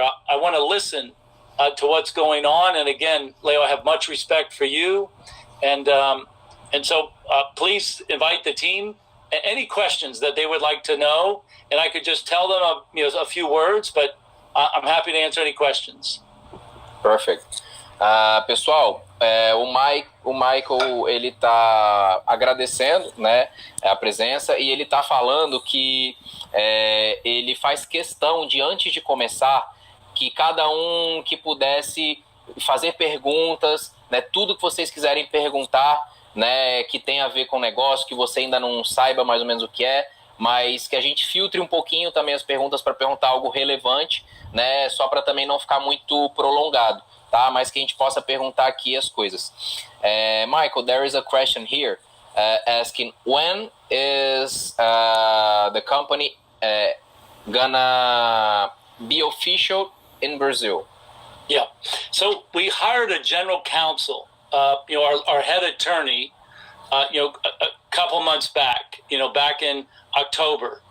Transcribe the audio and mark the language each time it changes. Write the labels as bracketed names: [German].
[English] I want to listen to what's going on. And again, Leo, I have much respect for you. And so please invite the team. Any questions that they would like to know, and I could just tell them a few words, but I'm happy to answer any questions. Perfect. [Portuguese] Pessoal, o Michael, ele tá agradecendo, né, a presença, e ele tá falando que ele faz questão de, antes de começar, que cada um que pudesse fazer perguntas, né, tudo que vocês quiserem perguntar, né, que tem a ver com o negócio, que você ainda não saiba mais ou menos o que é, mas que a gente filtre um pouquinho também as perguntas para perguntar algo relevante, né, só para também não ficar muito prolongado, tá? Mas que a gente possa perguntar aqui as coisas. [English] Michael, there is a question here asking, when is the company gonna be official in Brazil? Yeah, so we hired a general counsel, our head attorney, a couple months back, back in October.